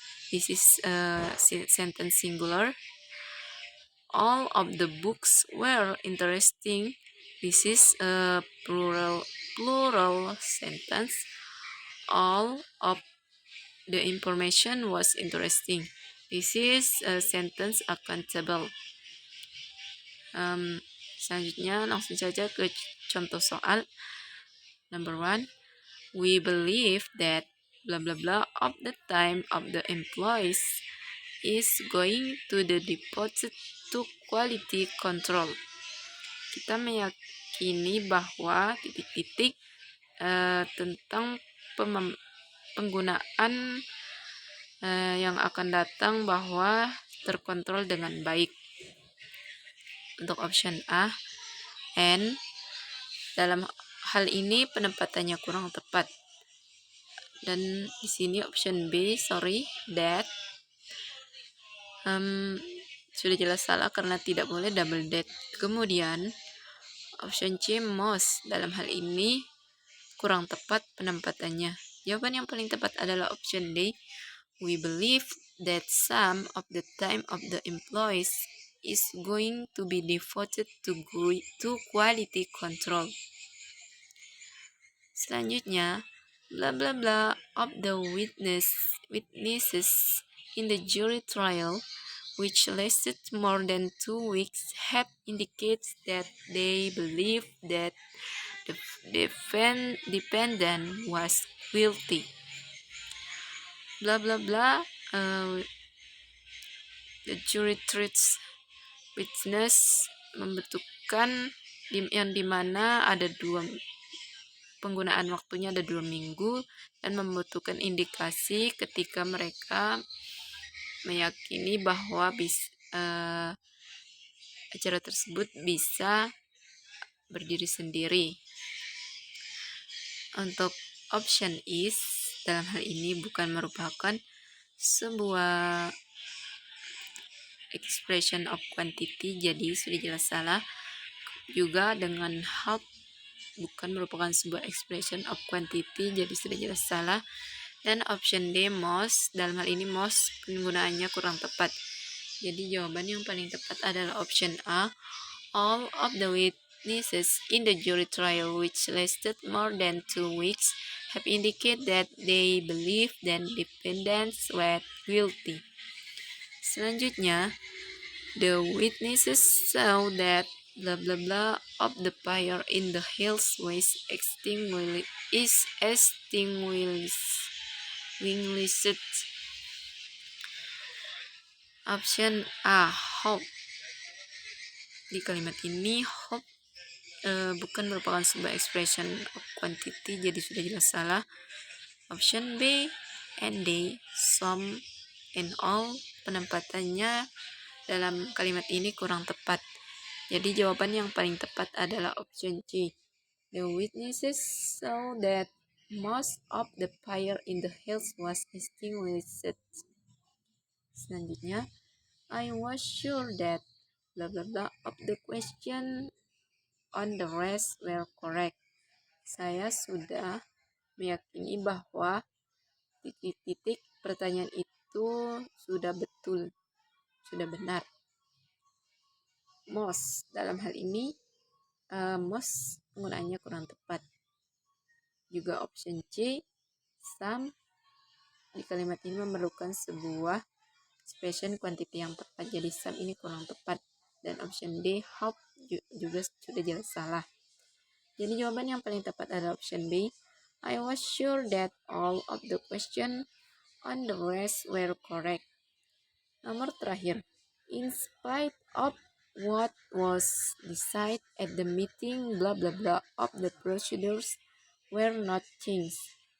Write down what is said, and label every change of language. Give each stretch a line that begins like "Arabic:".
English: This is a sentence singular. All of the books were interesting. This is a plural sentence. All of the information was interesting. This is a sentence accountable.
Indonesian: Selanjutnya langsung saja ke contoh soal.
English: Number 1. We believe that blah blah blah of the time of the employees is going to the devoted to quality control.
Indonesian: Kita meyakini bahwa titik-titik tentang penggunaan yang akan datang bahwa terkontrol dengan baik. Untuk option A, and, dalam hal ini penempatannya kurang tepat. Dan di sini option B, that, sudah jelas salah karena tidak boleh double that. Kemudian option C, most, dalam hal ini kurang tepat penempatannya. Jawaban yang paling tepat adalah option D.
English: We believe that some of the time of the employees is going to be devoted to quality control. Selanjutnya, blah blah blah of the witnesses in the jury trial, which lasted more than 2 weeks, have indicated that they believe that the defendant was guilty. Blah blah blah.
Indonesian: The jury treats witness membentukkan yang dimana ada penggunaan waktunya ada 2 minggu dan membutuhkan indikasi ketika mereka meyakini bahwa acara tersebut bisa berdiri sendiri. Untuk option is, dalam hal ini bukan merupakan sebuah expression of quantity, jadi sudah jelas salah. Juga dengan help bukan merupakan sebuah expression of quantity, jadi sudah jelas salah. Dan option D, most, dalam hal ini most penggunaannya kurang tepat. Jadi jawaban yang paling tepat adalah option A.
English: All of the witnesses in the jury trial, which lasted more than 2 weeks, have indicated that they believe that defendants were guilty. Selanjutnya, the witnesses saw that blah blah blah of the fire in the hills was extinguished.
Indonesian: Option A, hope. Di kalimat ini hope bukan merupakan sebuah expression of quantity, jadi sudah jelas salah. Option B, and they, some, and all, penempatannya dalam kalimat ini kurang tepat. Jadi jawaban yang paling tepat adalah option C.
English: The witnesses saw that most of the fire in the hills was extinguished. Selanjutnya, I was sure that blah blah blah of the question on the rest were correct.
Indonesian: Saya sudah meyakini bahwa titik-titik pertanyaan itu sudah betul, sudah benar. Most, dalam hal ini most penggunaannya kurang tepat. Juga option C, some, di kalimat ini memerlukan sebuah expression quantity yang tepat, jadi some ini kurang tepat. Dan option D, hope, juga sudah jelas salah. Jadi jawaban yang paling tepat adalah option B.
English: I was sure that all of the question on the rest were correct. Nomor terakhir, in spite of what was decided at the meeting, blah blah blah of the procedures were not changed.